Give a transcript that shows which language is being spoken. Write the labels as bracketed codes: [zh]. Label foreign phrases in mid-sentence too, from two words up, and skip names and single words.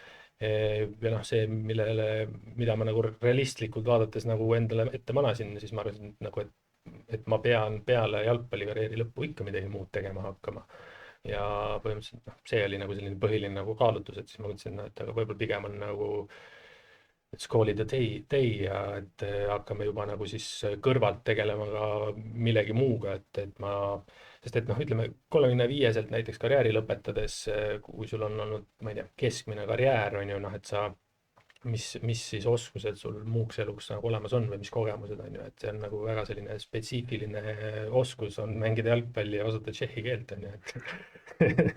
[et] Ja noh, see, mida ma nagu realistlikult vaadates nagu endale ette manasin, siis ma arvasin nagu, et ma pean peale jalgpallikarjääri lõppu ikka midagi muud tegema hakkama. Ja põhimõtteliselt see oli nagu selline põhiline nagu kaalutus, et siis ma mõtlesin, et aga võib-olla pigem on nagu [en] let's call it a day [et] ja et hakkame juba nagu siis kõrvalt tegelema ka millegi muuga, et ma, sest et noh, ütleme 35-selt näiteks karjääri lõpetades, kui sul on olnud, ma ei tea, keskmine karjäär on ju, noh, et sa, mis siis oskused sul muuks eluks nagu olemas on või mis kogemused on ju, et see on nagu väga selline spetsiifiline oskus on mängida jalgpalli ja osata tšehhi keelt on ju, et